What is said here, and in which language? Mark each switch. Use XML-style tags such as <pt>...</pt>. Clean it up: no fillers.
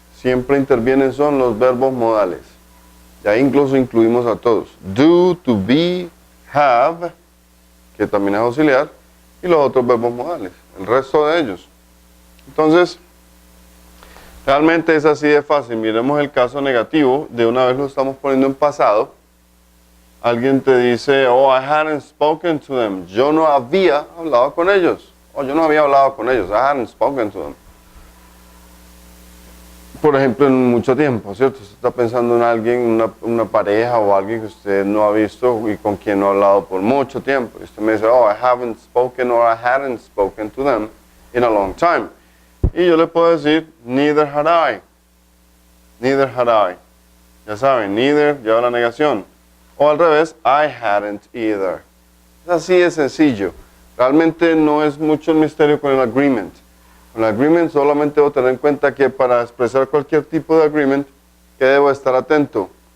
<es>Siempre intervienen son los verbos modales. Y ahí incluso incluimos a todos. Do, to be, have, que también es auxiliar, y los otros verbos modales, el resto de ellos. Entonces, realmente es así de fácil. Miremos el caso negativo, de una vez lo estamos poniendo en pasado. Alguien te dice,</es> <en>oh, I hadn't spoken to them.</en> <es>Yo no había hablado con ellos. O yo no había hablado con ellos.</es> <en>I hadn't spoken to them.</en> <es>Por ejemplo, en mucho tiempo, ¿cierto? Usted está pensando en alguien, una pareja o alguien que usted no ha visto y con quien no ha hablado por mucho tiempo. Y usted me dice,</es> <en>oh, I haven't spoken or I hadn't spoken to them in a long time.</en> <es>Y yo le puedo decir,</es> <en>neither had I. Neither had I.</en> <es>Ya saben, neither lleva la negación. O al revés,</es> <en>I hadn't either.</en> <es>Es así de sencillo. Realmente no es mucho el misterio con el agreement. Con el agreement solamente debo tener en cuenta que para expresar cualquier tipo de agreement, ¿qué debo estar atento?</es>